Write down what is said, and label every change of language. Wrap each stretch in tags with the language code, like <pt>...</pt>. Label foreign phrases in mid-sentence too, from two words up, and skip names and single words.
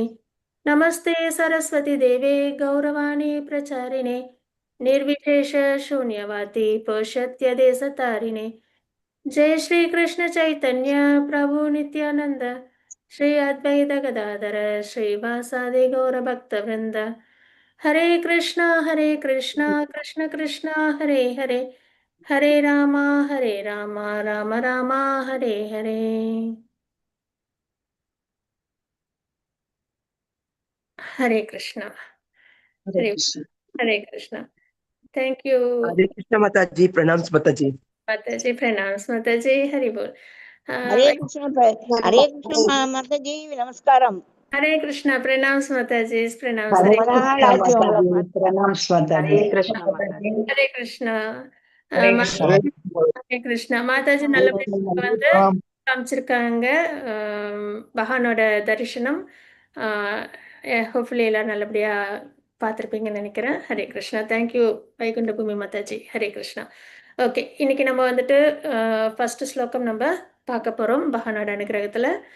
<sa>नमस्ते सरस्वती देवे गौरवाणी प्रचारिणे निर्विशेष शून्यवादी पौषत्यदेशतारिणे. जय श्री कृष्ण चैतन्य प्रभु नित्यानंद श्री अद्वैत गदाधर श्रीवासादि गौर भक्तवृंद. हरे कृष्णा कृष्ण कृष्णा हरे हरे हरे रामा राम राम हरे हरे.</sa> <hi>हरे कृष्णा. हरे कृष्णा.</hi> <en>thank you</en> <hi>हरे कृष्ण माताजी. प्रणाम माताजी. माताजी. प्रणाम माताजी. हरि बोल. हरे कृष्ण माताजी. नमस्कारम. हरे कृष्णा. प्रणाम माताजी. प्रणाम. हरे हरे कृष्णा माताजी. प्रणाम माताजी.</hi> <ta>ஹரே கிருஷ்ணா மாதாஜி.</ta> <hi>हरे कृष्णा. हरे कृष्णा. हरे कृष्णा.</hi> <ta>மாதாஜி நல்லபடியா வந்து காமிச்சிருக்காங்க பகவானோட தரிசனம். ஹோப்ஃபுல்லி எல்லாரும் நல்லபடியா பார்த்துருப்பீங்கன்னு நினைக்கிறேன். ஹரே கிருஷ்ணா. தேங்க்யூ வைகுண்ட பூமி மாதாஜி. ஹரே கிருஷ்ணா. ஓகே, இன்னைக்கு நம்ம வந்துட்டு ஃபர்ஸ்ட் ஸ்லோகம் நம்ம பார்க்க போறோம் பகவானோட அனுகிரகத்துல.</ta>